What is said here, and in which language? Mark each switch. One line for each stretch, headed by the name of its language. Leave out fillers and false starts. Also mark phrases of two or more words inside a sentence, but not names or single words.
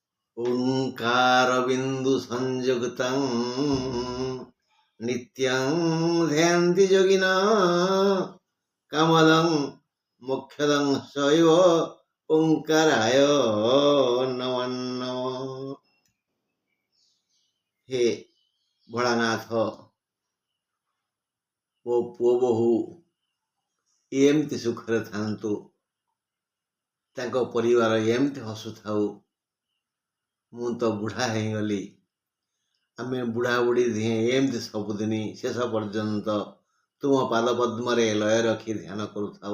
Sanskrit: ओंकार बिंदु संयुक्तं नित्यं ध्यान्ति योगिना कमलं मोक्षदं शैव ओंकाराय नमो नमः।
Odia: ହେ ଭୋଳାନାଥ ଓ ପୁଅ ବୋହୂ ଏମିତି ସୁଖରେ ଥାଆନ୍ତୁ, ତାଙ୍କ ପରିବାର ଏମିତି ହସୁଥାଉ। ମୁଁ ତ ବୁଢ଼ା ହୋଇଗଲି, ଆମ ବୁଢ଼ା ବୁଢ଼ୀ ଦିହେଁ ଏମିତି ସବୁଦିନ ଶେଷ ପର୍ଯ୍ୟନ୍ତ ତୁମ ପାଦ ପଦ୍ମ ଲୟ ରଖି ଧ୍ୟାନ କରୁଥାଉ।